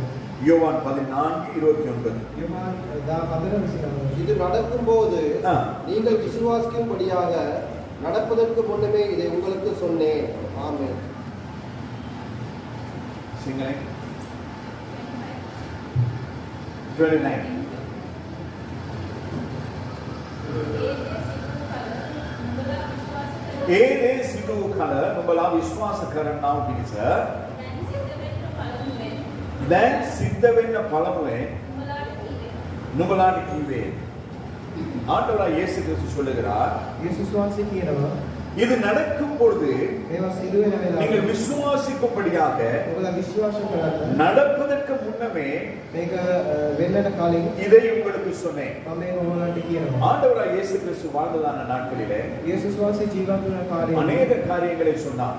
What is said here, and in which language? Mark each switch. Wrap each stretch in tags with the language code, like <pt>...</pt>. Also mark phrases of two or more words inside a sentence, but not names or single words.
<ta>யோவான் 14:29. இது நடக்கும்போது நீங்கள் விசுவாசிக்கும்படியாக நடப்பதற்கு முன்னமே இதை உங்களுக்கு சொன்னேன். ஆமென். சிங்களே 29.</ta> <si>ඒදේ සිදු කල නුඹලා විශ්වාස කරන්නා වූ පිණිස දැන් සිද්ධ වෙන්න පළමුවෙන් නුඹලාට කිව්වේ.</si> <ta>ஆண்டவராய் இயேசு கிறிஸ்து சொல்லுகிறார், இது நடக்கும் பொழுது நீங்கள் விசுவாசிக்கும்படியாக நடப்பதற்கு முன்னமே இதை உங்களுக்கு சொன்னேன். ஆண்டவராய் இயேசு கிறிஸ்து வாழ்ந்ததான நாட்களிலே அநேக காரியங்களை சொன்னார்.</ta>